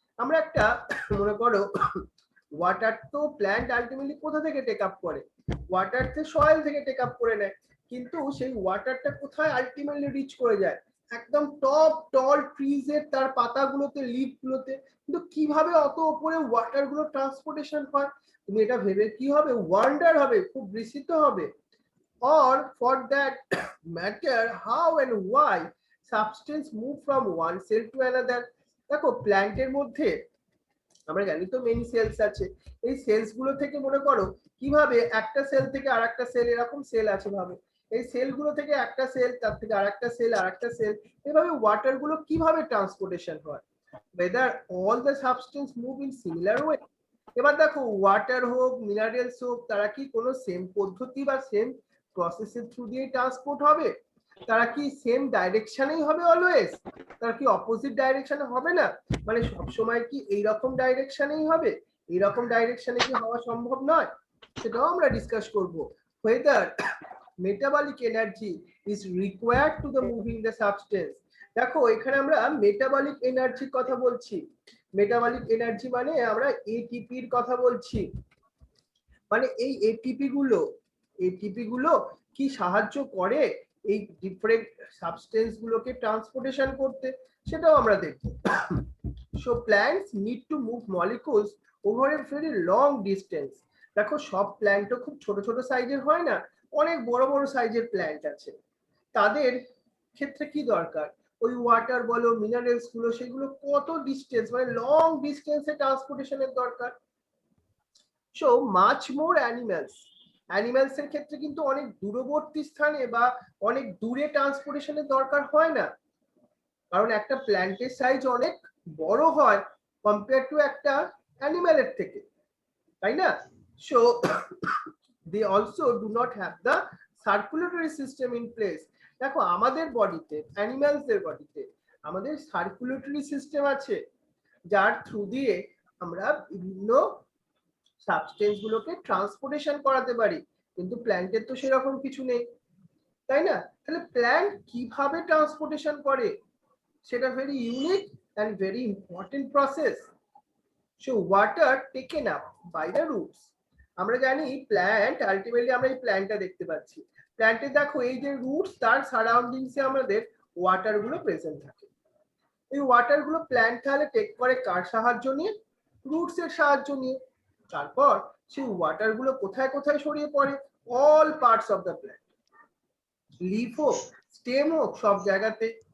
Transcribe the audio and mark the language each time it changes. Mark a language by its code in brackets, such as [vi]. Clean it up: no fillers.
[bn] আমরা একটা মনে করো ওয়াটার তো প্ল্যান্ট আলটিমেটলি কোথা থেকে টেক আপ করে? ওয়াটার তো সয়েল থেকে টেক আপ করে নেয়, কিন্তু সেই ওয়াটারটা কোথায় আলটিমেটলি রিচ করে যায়? একদম টপ টল ট্রিজ এর তার পাতাগুলোতে, লিফ গুলোতে। কিন্তু কিভাবে অত উপরে ওয়াটার গুলো ট্রান্সপোর্টেশন হয়? তুমি এটা ভেবে কি হবে? ওয়ান্ডার হবে, খুব বিস্মিত হবে। [en] Or for that matter, how and why substance move from one cell to another? [bn] দেখো প্ল্যান্টের মধ্যে আমরা জানি তো মেনি সেলস আছে। এই সেলস গুলো থেকে মনে করো কিভাবে একটা সেল থেকে আরেকটা সেল, এরকম সেল আছে ভাবে, এই সেল গুলো থেকে একটা সেল, তার থেকে আরেকটা সেল, আরেকটা সেল, এভাবে ওয়াটার গুলো কিভাবে ট্রান্সপোর্টেশন হয়? [en] whether all the substance move in similar way? [bn] এবার দেখো ওয়াটার হোক, মিনারেলস হোক, তারা কি কোনো সেম পদ্ধতি বা সেম প্রসেসের থ্রু দিয়ে ট্রান্সপোর্ট হবে? তারা কি সেম ডাইরেকশনেই হবে অলওয়েজ? তারা কি অপোজিট ডাইরেকশনে হবে না? মানে সবসময় কি এইরকম ডাইরেকশনেই হবে? এইরকম ডাইরেকশনে কি হওয়া সম্ভব নয়? সেটাও আমরা ডিসকাস করব। [en] whether metabolic energy is required to the moving the substance. [bn] দেখো এখানে আমরা মেটাবলিক এনার্জির কথা বলছি। মেটাবলিক এনার্জি মানে আমরা এটিপির কথা বলছি। মানে এই এটিপি গুলো কি সাহায্য করে এই ডিফারেন্ট সাবস্টেন্স গুলোকে ট্রান্সপোর্টেশন করতে, সেটাও আমরা দেখব। [en] So plants need to move molecules over a very long distance. [bn] দেখো সব প্ল্যান্টও খুব ছোট ছোট সাইজের হয় না, অনেক বড় বড় সাইজের প্ল্যান্ট আছে। তাদের ক্ষেত্রে কি দরকার, ওই ওয়াটার বলো মিনারেলস গুলো সেগুলো কত ডিস্টেন্স মানে লং ডিস্টেন্সে ট্রান্সপোর্টেশনের দরকার। [en] so much more [bn] অ্যানিমালস এর ক্ষেত্রে কিন্তু অনেক দূরবর্তী স্থানে বা অনেক দূরে ট্রান্সপোর্টেশনের দরকার হয় না, কারণ একটা প্ল্যান্টের সাইজ অনেক বড় হয় কম্পেয়ার টু একটা অ্যানিমালের থেকে, তাই না? [en] So they also do not have the circulatory system in place. [bn] দেখো আমাদের বডিতে, অ্যানিমালস এর বডিতে আমাদের সার্কুলেটরি সিস্টেম আছে, যার থ্রু দিয়ে আমরা বিভিন্ন সাবস্টেন্স গুলোকে ট্রান্সপোর্টেশন করাতে পারি, কিন্তু প্ল্যান্টের তো সেরকম কিছু নেই, তাই না? তাহলে প্ল্যান্ট কিভাবে ট্রান্সপোর্টেশন করে সেটা very unique [en] and very important process. So water taken up by the roots. [bn] আমরা জানি প্ল্যান্ট আলটিমেটলি আমরা এই প্ল্যান্টটা দেখতে পাচ্ছি, প্ল্যান্টে দেখো এই যে রুটস তার সারাউন্ডিংসে আমাদের ওয়াটার গুলো প্রেজেন্ট থাকে। এই ওয়াটার গুলো প্ল্যান্ট তাহলে টেক করে কার সাহায্য নিয়ে, রুটস এর সাহায্য নিয়ে। তারপর সেই ওয়াটার গুলো কোথায় কোথায় ছড়িয়ে পড়ে, all parts of the plant, leaf হোক স্টেম হোক সব জায়গাতে।